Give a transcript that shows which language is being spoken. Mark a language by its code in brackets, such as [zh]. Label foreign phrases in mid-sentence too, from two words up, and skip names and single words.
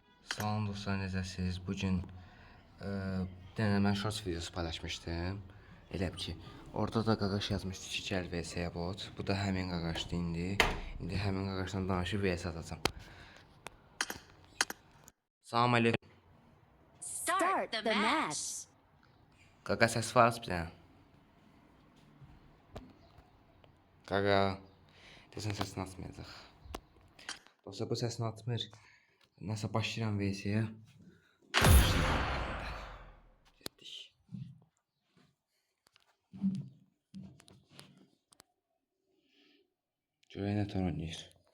[az] Salam dostlar, necəsiniz? Bugün denəmə shorts videosu paylaşmışdım. Elə ki, orada da qaqaş yazmışdı ki, gəl VS-yə bot. Bu da həmin qaqaşdı indi. İndi həmin qaqaşdan danışıb VS atacağım. Salam əleykum. [en] Start the match. [az] Qaqa səs var bir dənə. Qaqa. Desən səsini atmayacaq. Dostlar, bu səsini atmır. Nəsə başlayıram VS-yə. Görək nə tər oynayır.